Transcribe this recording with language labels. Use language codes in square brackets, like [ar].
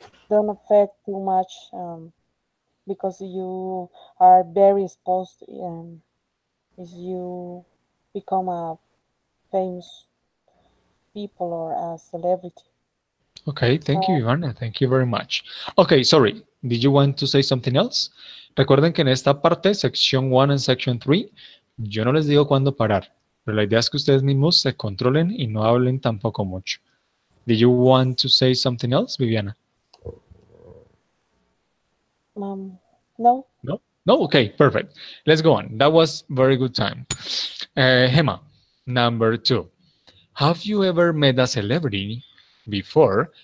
[en] don't affect too much because you are very exposed if you become a famous people or a celebrity. Okay, thank you, Uh, Ivana. Thank you very much. Okay, sorry. Did you want to say something else? [es] Recuerden que en esta parte, sección 1 y [en] section 3, [es] yo no les digo cuándo parar, pero la idea es que ustedes mismos se controlen y no hablen tampoco mucho. [en] Did you want to say something else, Viviana? um, no, No? No? Okay, perfect. Let's go on. That was very good time. Gemma, number 2. Have you ever met a celebrity before?